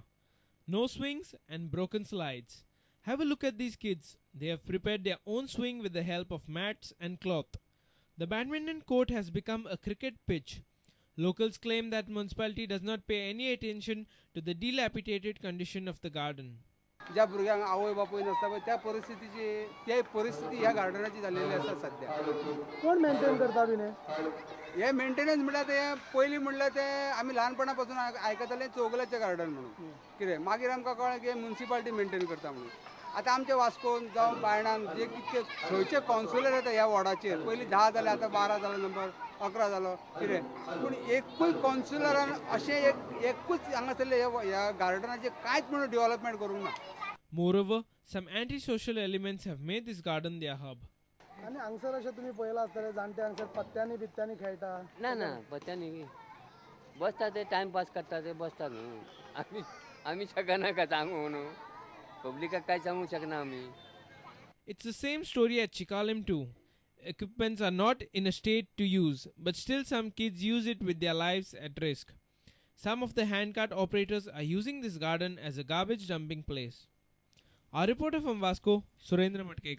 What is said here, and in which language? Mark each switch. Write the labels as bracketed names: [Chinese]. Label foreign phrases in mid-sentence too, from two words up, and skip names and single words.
[English] No swings and broken slides. Have a look at these kids. They have prepared their own swing with the help of mats and cloth. The badminton court has become a cricket pitch. Locals claim that municipality does not pay any attention to the dilapidated condition of the garden. [Konkani] ज्या भुरग्यांक आवय बापूय नासता पळय त्या परिस्थिती ह्या गार्डनाची जाल्लेली आसा सध्या. कोण मेंटेन करता बीन हे मेंटेनन्स म्हळ्यार ते पयलीं म्हणल्यार ते आमी ल्हानपणा पासून आयकताले चौगुलेचें गार्डन म्हणून कितें मागीर आमकां कळ्ळें की म्युनिसिपालिटी मेंटेन करता म्हणून. आतां आमच्या वास्कोन जावं बायणान जे कितके खंयचे कावन्सिलर येता ह्या वॉर्डाचेर पयलीं 10 जाले आतां 12 जालो नंबर 11 जालो कितें पूण एकूय कावन्सिलरान अशें एकूच हांगासरले ह्या गार्डनाचें कांयच म्हणून डेव्हलपमेंट करूंक ना. [English] Moreover, some anti-social elements have made this garden their hub. [Konkani] आणि हांगसर अशें तुमी पळयलां आसतलें जाणटे हांगसर पत्त्यांनी बित्त्यांनी खेळटा. ना पत्त्यांनी बसता ते टायमपास करता ते बसता न्हू आमी शकना का सांगू न्हू पब्लिकाक काय सांगू शकना आमी. [English] It's the same story at Chikalim too. Equipments are not in a state to use, but still some kids use it with their lives at risk. Some of the handcart operators are using this garden as a garbage dumping place. Our reporter from Vasco, Surendra Matkekar.